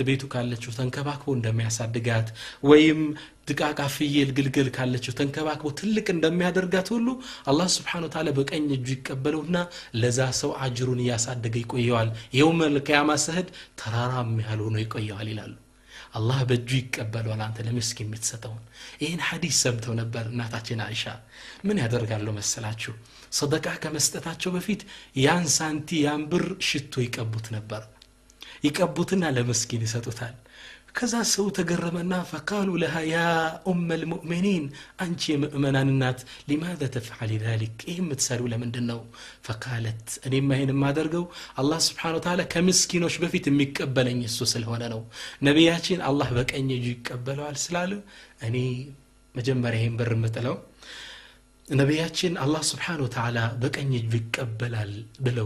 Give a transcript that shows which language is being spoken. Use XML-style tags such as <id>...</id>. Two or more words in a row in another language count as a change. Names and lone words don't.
<am>ቤቱ ካለችው ተንከባክቦ እንደሚያሳድጋት ወይም ድቃቃ ፍየል ግልገል ካለችው ተንከባክቦ ትልቅ እንደሚያደርጋት ሁሉ አላህ</am> <ar>سبحانه وتعالى</ar> <am>በቀኝ እጁ ይቀበለውና ለዛ ሰው አጅሩን ያሳደገ ይቆየዋል።</am> <ar>يوم القيامة</ar> <am>ሰህድ ተራራም ያህል ሆኖ ይቆየዋል ይላሉ። አላህ በእጁ ይቀበለዋል አንተ ለምስኪን የምትሰጠውን። ይሄን ሐዲስ ሰምተው ነበር እናታችን አይሻ። ምን ያደርጋሉ መሰላችሁ? ሰደቃ ከመስጠታቸው በፊት ያን ሳንቲ ያን ብር ሽቶ ይቀቡት ነበር። ይቀቡትና ለምስኪን ይሰጡታል። ከዛ ሰው ተገረመና</am> <ar>فقالوا لها يا ام المؤمنين</ar> <am>አንቺ የምእመናን እናት</am> <ar>لماذا تفعل ذلك</ar> <am>ይሄን የምትሰሩ ለምንድነው? فقالت እኔማ ይሄን የማደርገው አላህ</am> <ar>سبحانه وتعالى</ar> <am>ከምስኪኖች በፊት የሚቀበለኝ እሱ ስለሆነ ነው። ነብያችን አላህ በቀኝ እጁ ይቀበለዋል ስላሉ እኔ መጀመሪያ ይሄን ብር የምጥለው ነብያችን አላህ</am> <ar>سبحانه وتعالى</ar> <am>በቀኝ እጁ ይቀበላል ብለው</am>